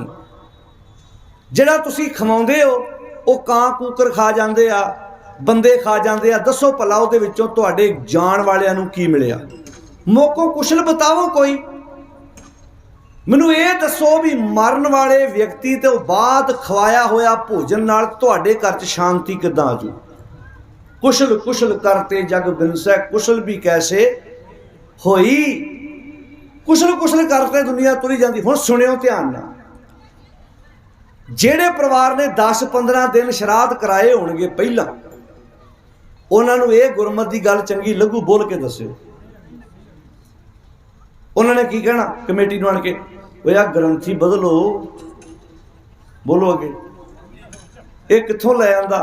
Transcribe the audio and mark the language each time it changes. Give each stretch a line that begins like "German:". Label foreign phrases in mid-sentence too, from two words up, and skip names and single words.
Punjabi: ਜਿਹੜਾ ਤੁਸੀਂ ਖਵਾਉਂਦੇ ਹੋ ਵੋ ਕਾਂ ਕੂਕਰ ਖਾ ਜਾਂਦੇ ਆ, ਬੰਦੇ ਖਾ ਜਾਂਦੇ ਆ। ਦੱਸੋ ਭਲਾ ਉਹਦੇ ਵਿਚੋਂ ਤੁਹਾਡੇ ਜਾਣ ਵਾਲਿਆਂ ਨੂੰ ਕੀ ਮਿਲਿਆ? ਮੋ ਕਉ ਕੁਸ਼ਲ ਬਤਾਓ ਕੋਈ ਮੈਨੂੰ ਯੇ ਦੱਸੋ ਭੀ ਮਰਣ ਵਾਲੇ ਵਿਅਕਤੀ ਤੋ ਬਾਦ ਖਵਾਇਆ ਹੋਇਆ ਭੋਜਨ ਨਾਲ ਤੁਹਾਡੇ ਘਰ ਚ ਸ਼ਾਂਤੀ ਕਿਦਾਂ ਆਜੂ? ਕੁਸ਼ਲ ਕੁਸ਼ਲ ਕਰਤੇ ਜਗ ਬਿਨਸੈ, ਕੁਸ਼ਲ ਭੀ ਕੈਸੇ ਹੋਈ। ਕੁਸ਼ਲ ਕੁਸ਼ਲ ਕਰਤੇ ਦੁਨੀਆ ਤੁਰੀ ਜਾਤੀ। ਹੁਣ ਸੁਣਿਓ ਧਿਆਨ ਨਾਲ, ਜਿਹੜੇ ਪਰਿਵਾਰ ਨੇ 10-15 ਦਿਨ ਸ਼ਰਾਧ ਕਰਾਏ ਹੋਣਗੇ ਪਹਿਲਾ, ਉਨ੍ਹੋਂਨੇ ਯੇ ਗੁਰਮਤ ਕੀ ਗੱਲ ਚੰਗੀ ਲੱਗੂ ਬੋਲ ਕੇ ਦੱਸਿਓ। ਉਨ੍ਹੋਂਨੇ ਕੀ ਕਹਿਣਾ ਕਮੇਟੀ ਨੂੰ ਆਣ ਕੇ, ਵੋ ਯਾਰ ਗ੍ਰੰਥੀ ਬਦਲੋ, ਬੋਲੋ ਅੱਗੇ ਯੇ ਕਿੱਥੋਂ ਲੈ ਆਂਦਾ?